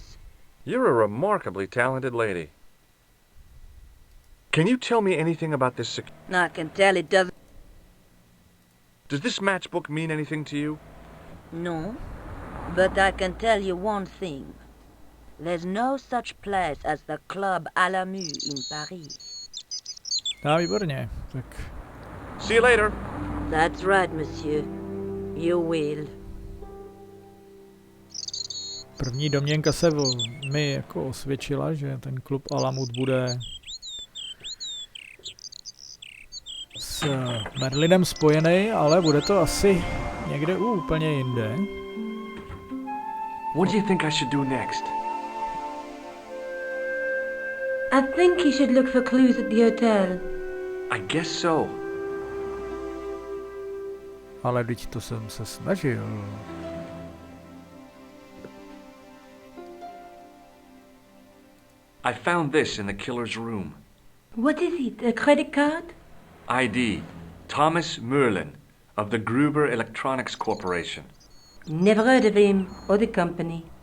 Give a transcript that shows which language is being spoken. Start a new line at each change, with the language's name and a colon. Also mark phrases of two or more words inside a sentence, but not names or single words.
English: You're a remarkably talented lady. Can you tell me anything about this I can tell it doesn't... Does this matchbook mean anything to you? No, but I can tell you one thing. There's no such place as the Club à la Mue in Paris.
Czech: Výborně, tak...
English: See you later. That's right, monsieur. You will.
Czech: První domněnka se mi jako osvědčila, že ten klub Alamut bude s Merlinem spojený, ale bude to asi někde úplně jinde.
English: What do you think I should do next? I think he should look for clues at the hotel. I guess so.
Czech: Ale teď to jsem se snažil.
English: I found this in the killer's room. What is it, a credit card? ID, Thomas Merlin, of the Gruber Electronics Corporation. Never heard of him or the company.